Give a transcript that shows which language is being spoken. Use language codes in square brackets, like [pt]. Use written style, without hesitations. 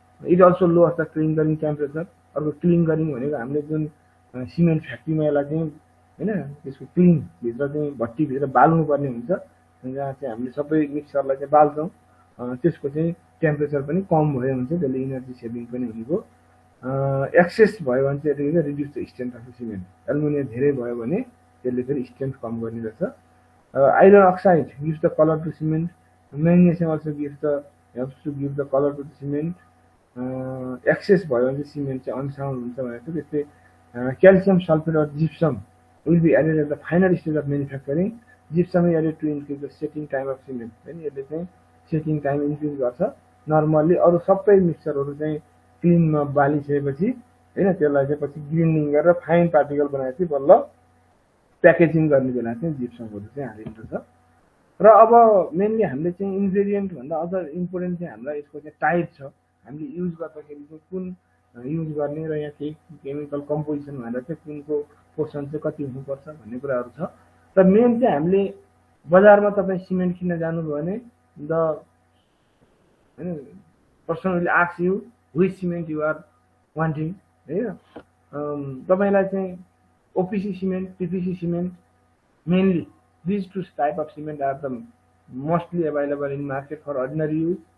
[en] It also lowers the clinkering temperature. [ne] अर्को क्लिङ्गरिङ भनेको हामीले जुन सिमेन्ट फ्याक्ट्रीमा यसलाई चाहिँ होइन त्यसको क्लिन भित्र चाहिँ भट्टीभित्र बाल्नुपर्ने हुन्छ, जहाँ चाहिँ हामीले सबै मिक्सरलाई चाहिँ बाल्छौँ। त्यसको चाहिँ टेम्परेचर पनि कम भयो भने चाहिँ त्यसले इनर्जी सेभिङ पनि हुनेको। एक्सेस भयो भने चाहिँ यतिकै [en] Reduce the strength of the cement. [ne] Aluminium धेरै भयो भने त्यसले फेरि स्ट्रेन्थ कम गर्ने रहेछ। [en] Iron oxide gives the colour to cement. Magnesium also helps to give the colour to the cement. [ne] Access भयो भने चाहिँ सिमेन्ट चाहिँ अनसाउन्ड हुन्छ भनेको। [en] त्यस्तै calcium sulphate or gypsum will be added at the final stage of manufacturing. Gypsum added to increase the setting time of cement. [ne] होइन, यसले चाहिँ सेटिङ टाइम इन्क्रिज गर्छ। नर्मल्ली अरू सबै मिक्सरहरू चाहिँ क्लिनमा बालिसकेपछि होइन त्यसलाई चाहिँ पछि ग्रिन्डिङ गरेर फाइन पार्टिकल बनाएपछि बल्ल प्याकेजिङ गर्ने बेला चाहिँ जिप्समहरू चाहिँ हालिन्छ। र अब मेनली हामीले चाहिँ इन्ग्रेडियन्ट भन्दा अझ इम्पोर्टेन्ट चाहिँ हामीलाई यसको चाहिँ टाइप छ। हामीले युज गर्दाखेरि चाहिँ कुन युज गर्ने र यहाँ केही केमिकल कम्पोजिसन भनेर चाहिँ कुनको पोर्सन चाहिँ कति हुनुपर्छ भन्ने कुराहरू छ। र मेन चाहिँ हामीले बजारमा तपाईँ सिमेन्ट किन्न जानुभयो भने [en] the होइन person will ask you which cement you are wanting [ne] होइन। तपाईँलाई चाहिँ OPC cement, पिपिसी cement, mainly [en] these two type of cement are the mostly available in market for ordinary use.